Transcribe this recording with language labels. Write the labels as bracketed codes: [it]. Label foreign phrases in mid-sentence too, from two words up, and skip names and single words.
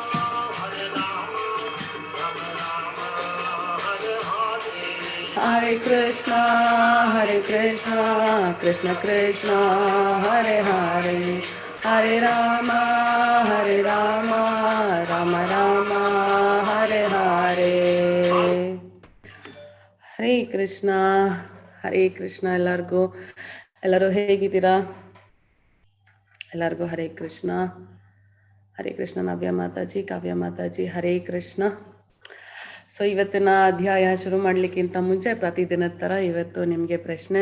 [sa] Rama Rama, Hare Hare, Hare Krishna, Krishna Krishna, Hare Hare, Hare Rama, Rama Rama, Hare Hare, Hare Krishna, [kn] ಎಲ್ಲರೂ ಹೇಗಿದ್ದೀರಾ? ಎಲ್ಲರಿಗೂ ಹರೇ ಕೃಷ್ಣ. ನವ್ಯ ಮಾತಾಜಿ, ಕಾವ್ಯ ಮಾತಾಜಿ, ಹರೇ ಕೃಷ್ಣ. ಸೊ ಇವತ್ತಿನ ಅಧ್ಯಾಯ ಶುರು ಮಾಡ್ಲಿಕ್ಕಿಂತ ಮುಂಚೆ ಪ್ರತಿದಿನದ ಥರ ಇವತ್ತು ನಿಮಗೆ ಪ್ರಶ್ನೆ.